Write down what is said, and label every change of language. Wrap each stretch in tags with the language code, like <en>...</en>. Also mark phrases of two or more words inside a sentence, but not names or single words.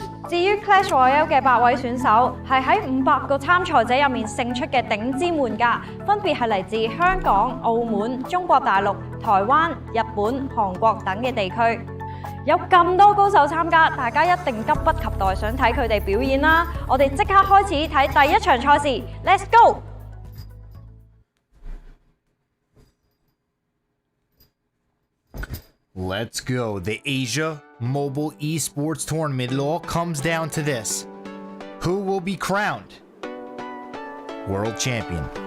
<yue>至於 Clash Royale 嘅8位選手，係喺500個參賽者入面勝出嘅頂尖玩家，分別係嚟自香港、澳門、中國大陸、台灣、日本、韓國等嘅地區。有咁多高手參加，大家一定急不及待想睇佢哋表演啦！我哋即刻開始睇第1場賽事 ，</yue> <en>Let's go！ Let's go. The Asia Mobile Esports Tournament. It all comes down to this. Who will be crowned world champion?</en>